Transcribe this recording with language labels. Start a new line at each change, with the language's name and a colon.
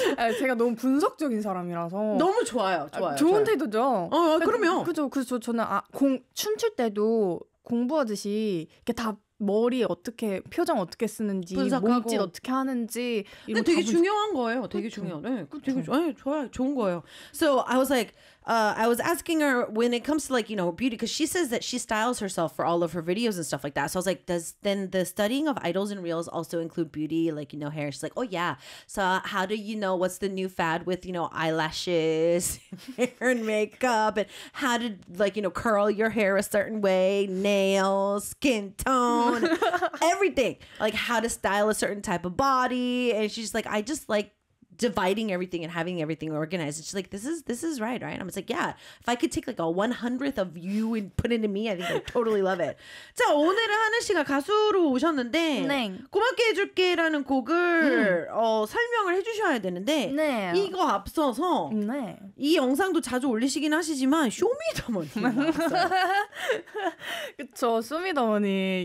Korean: 아, 제가 너무 분석적인 사람이라서 너무 좋아요, 좋아요. 좋은 태도죠. 어, 아, 그러면 그죠. 저는 춤출 때도 공부하듯이 이렇게 다 머리 어떻게 표정 어떻게 쓰는지 분석하고. 몸짓 어떻게 하는지. 근데 되게 중요한 거예요. 되게 중요해. 네, 되게 좋아요. 좋아요. 좋은 거예요.
English: So I was like. I was asking her when it comes to like, you know, beauty, because she says that she styles herself for all of her videos and stuff like that. So I was like, does then the studying of idols and reels also include beauty, like, you know, hair? She's like, oh, yeah. So how do you know what's the new fad with, you know, eyelashes, hair and makeup, and how to, like, you know, curl your hair a certain way, nails, skin tone, everything. Like how to style a certain type of body. And she's like, I just like dividing everything and having everything organized. And she's like, this is right, right? I'm just like, yeah. If I could take like a 100th of you and put it in me, I think I'd totally love it.
Korean: 자, 오늘은 하늘 씨가 가수로 오셨는데 네. 고맙게 해줄게 라는 곡을 설명을 해주셔야 되는데 네. 이거 앞서서 네. 이 영상도 자주 올리시긴 하시지만 쇼미더머니 그쵸, 쇼미더머니.